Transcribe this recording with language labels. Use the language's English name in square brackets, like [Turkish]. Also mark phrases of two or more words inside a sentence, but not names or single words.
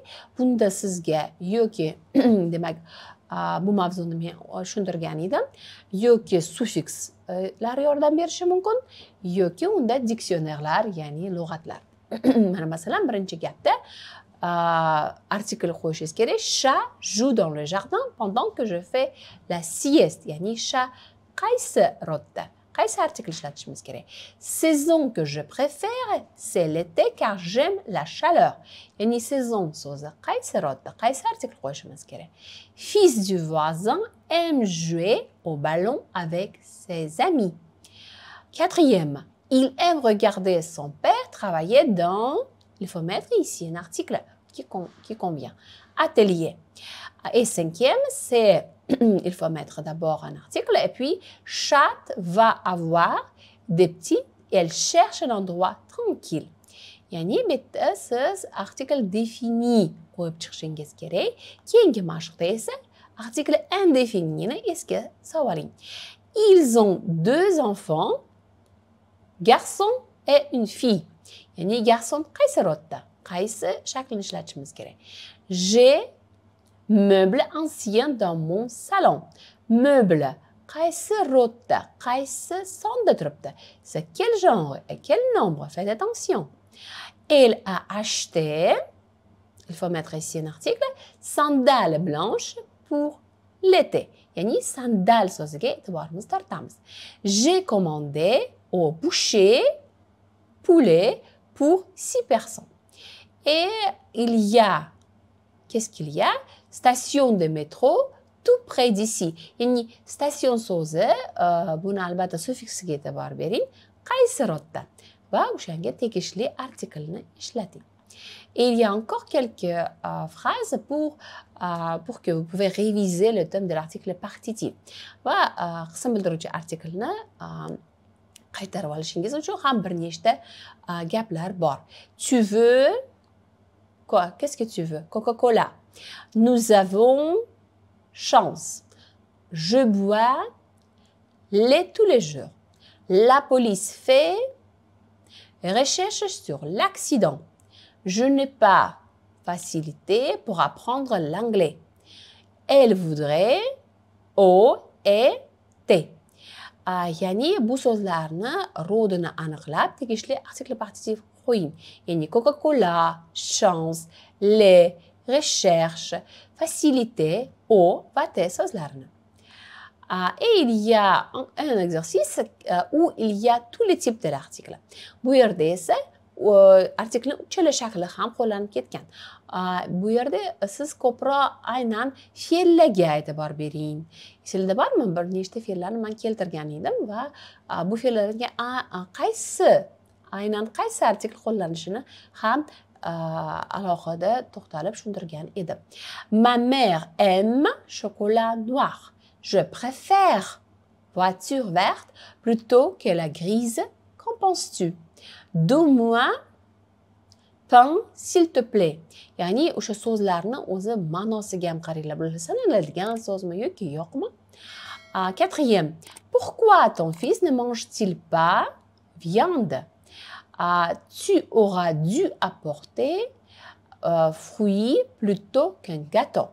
[Uzbek] Bunda sizga yoki demak, bu mavzuni men tushuntirgan edim, yoki sufikslar yordam berishi mumkin, yoki unda diksionerlar, ya'ni lug'atlar. Mana masalan, birinchi gapda article qo'yishingiz kerak. [French] Chat joue dans le jardin pendant que je fais la sieste. [Uzbek] Ya'ni chat qaysi rodda? Qaysi article ishlatishimiz kerak? [French] Saison que je préfère, c'est l'été car j'aime la chaleur. [Uzbek] Ya'ni saison so'zi qaysi rodda? Qaysi article qo'yishimiz kerak? [French] Fils du voisin aime jouer au ballon avec ses amis. Quatrième, il aime regarder son père travailler dans... Il faut mettre ici un article qui convient. Atelier. Et cinquième, c'est... Il faut mettre d'abord un article et puis chat va avoir des petits et elle cherche un endroit tranquille. [Uzbek] Yani bitta siz [French] article défini [Uzbek] qo'yib chiqishingiz kerak. Keyingi mashqda esa [French] article indéfinini [Uzbek] esga soling. [French] Ils ont deux enfants, garçon et une fille. [Uzbek] Yani garçon qaysi rodda? Qaysi shaklni ishlatishimiz kerak? [French] J'ai meuble ancien dans mon salon. [Uzbek] Meuble qaysi rodda? Qaysi sonda turibdi? [French] C'est quel genre et quel nombre? Faites attention. Elle a acheté, il faut mettre ici un article, sandales blanches pour l'été. [Uzbek] Yani sandales so'ziga e'tiborimiz tortamiz. [French] J'ai commandé au boucher poulet pour 6 personnes. Et il y a, qu'est-ce qu'il y a? Station de métro tout près d'ici. [Uzbek] Yani station so'zi, buni albatta suffiksiga e'tibor bering. Qaysi rodda? Va o'shanga tegishli artiklni ishlating. [French] Et il y a encore quelques phrases pour que vous pouvez réviser le thème de l'article partitif. [Uzbek] Va qism bildiruvchi artiklni qaytarib olishingiz uchun ham bir nechta gaplar bor. [French] Tu veux quoi? Qu'est-ce que tu veux? Coca-Cola. Nous avons chance. Je bois lait tous les jours. La police fait recherche sur l'accident. Je n'ai pas facilité pour apprendre l'anglais. Elle voudrait O et T. [Uzbek] Yani bu so'zlarni rodini aniqlab tegishli [French] article partitif [Uzbek] qo'ying. Yani Coca-Cola, [French] chance, lait, recherche, facilité, [Uzbek] O va T so'zlarni. [French] Et il y a un exercice où il y a tous les types de l'article. [Uzbek] Bu yerda esa artiklni uchala shakli ham qo'llanib ketgan. Bu yerda siz ko'proq aynan fe'llarga e'tibor bering. Sizlarda bormi? Bir nechta fe'llarni men keltirgan edim va bu fe'llarga aynan qaysi artikl qo'llanishini ham alohida to'xtalib tushuntirgan edim. [French] Ma mère aime chocolat noir. Je préfère voiture verte plutôt que la grise. Qu'en penses-tu? Donne-moi pain, s'il te plaît. [Uzbek] Ya'ni o'sha so'zlarni o'zi ma'nosiga ham qaranglar. Bular sanaladigan so'zmi yoki yo'qmi? [French] Quatrième. Pourquoi ton fils ne mange-t-il pas viande? Tu auras dû apporter fruits plutôt qu'un gâteau.